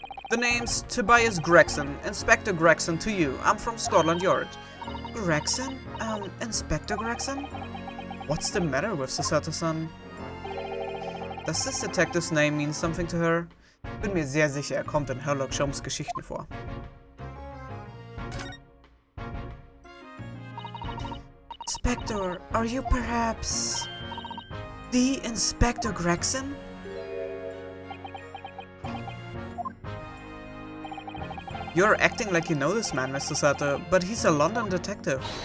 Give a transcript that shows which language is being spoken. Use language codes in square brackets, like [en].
[en] The name's Tobias Gregson, Inspector Gregson to you. I'm from Scotland Yard. Gregson? Inspector Gregson? What's the matter with Susato-san? Does this detective's name mean something to her? [de] Bin mir sehr sicher, kommt in Sherlock Holmes Geschichten vor. [en] Inspector, are you perhaps the Inspector Gregson? You're acting like you know this man, Mr. Sato, but he's a London detective.